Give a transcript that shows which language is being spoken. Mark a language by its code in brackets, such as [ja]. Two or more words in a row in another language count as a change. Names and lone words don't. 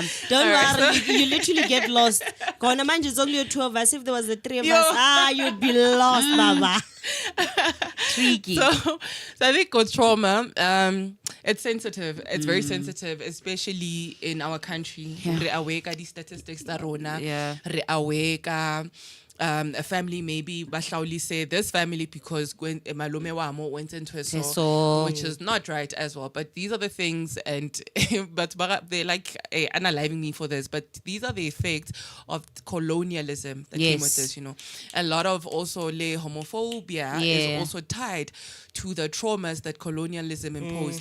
[en] Don't Alright, worry, you literally get lost. Gonna mind it's only two of us. If there was the three of Yo. us, you'd be lost, Baba. Tricky. So I think with trauma, it's sensitive. It's very sensitive, especially in our country. [st] Re aware ka di statistics tsa rona. [en] Yeah. Re aware ka a family maybe bahlawuli say this family because malume wamo went into a So- which is not right as well. But these are the things, and but they're like analyzing me for this. But these are the effects of colonialism that came with Yes. this. A lot of also le homophobia is also tied to the traumas that colonialism imposed.